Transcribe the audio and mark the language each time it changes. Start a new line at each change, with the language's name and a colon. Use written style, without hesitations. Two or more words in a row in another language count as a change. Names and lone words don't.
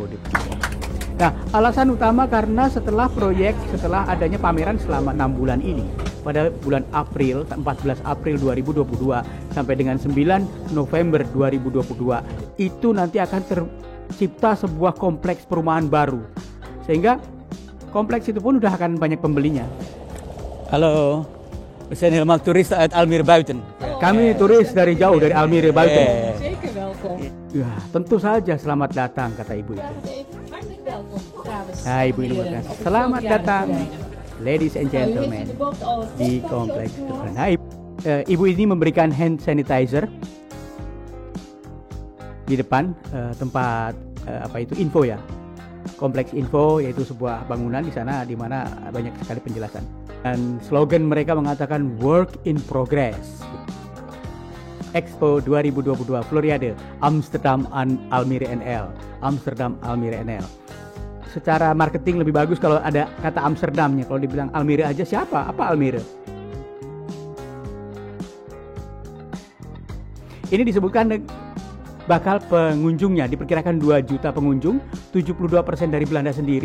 Indonesian: Nah, alasan utama karena setelah adanya pameran selama 6 bulan ini, pada bulan April, 14 April 2022 sampai dengan 9 November 2022, itu nanti akan tercipta sebuah kompleks perumahan baru. Sehingga kompleks itu pun udah akan banyak pembelinya. Halo, saya helemaal turis uit Almere Buiten. Kami turis dari jauh dari Almere Buiten.
Dutch: Zeker welkom.
Indonesian: Ya, tentu saja selamat datang kata ibu itu.
Dutch: Hartelijk welkom.
Indonesian: Nah, ibu ini berkata, selamat datang,
English: ladies and gentlemen,
Indonesian: di kompleks itu. Nah, ibu ini memberikan
English: hand sanitizer
Indonesian: di depan tempat info ya, kompleks info, yaitu sebuah bangunan di sana di mana banyak sekali penjelasan. Dan slogan mereka mengatakan
English: work in progress.
Indonesian: Expo 2022 Floriade Amsterdam Almere NL. Amsterdam Almere NL. Secara marketing lebih bagus kalau ada kata Amsterdamnya. Kalau dibilang Almere aja siapa? Apa Almere? Ini disebutkan bakal pengunjungnya diperkirakan 2 juta pengunjung, 72% dari Belanda sendiri.